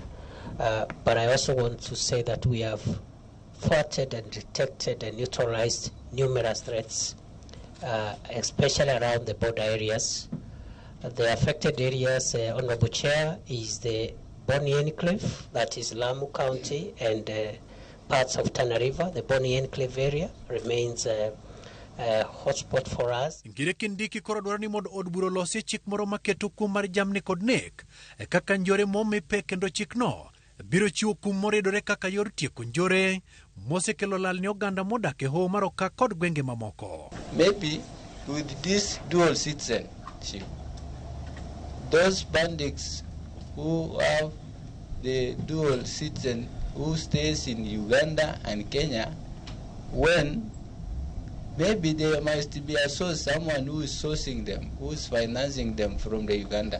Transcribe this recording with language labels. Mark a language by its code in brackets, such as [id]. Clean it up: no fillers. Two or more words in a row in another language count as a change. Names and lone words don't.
[en] But I also want to say that we have thwarted and detected and neutralized numerous threats, especially around the border areas. The affected areas, Honorable Chair, is the Boni Enclave, that is Lamu County, and parts of Tana River. The Boni Enclave area remains hotspot for us. [luo] Ngire Kindiki koro dwaro ni mondo od bura losi chik moro maketo kum mar jamni kod nek kaka njore momipe kendo chikno biro chiwo kum moridore kaka yor tieko njore mosekelo lal ni oganda modak e hoho mar Okak kod gwenge mamoko. [en] Maybe with this dual citizenship, those bandits who have the dual citizenship who stays in Uganda and Kenya, when maybe there must be a source, someone who is sourcing them, who is financing them from the Uganda.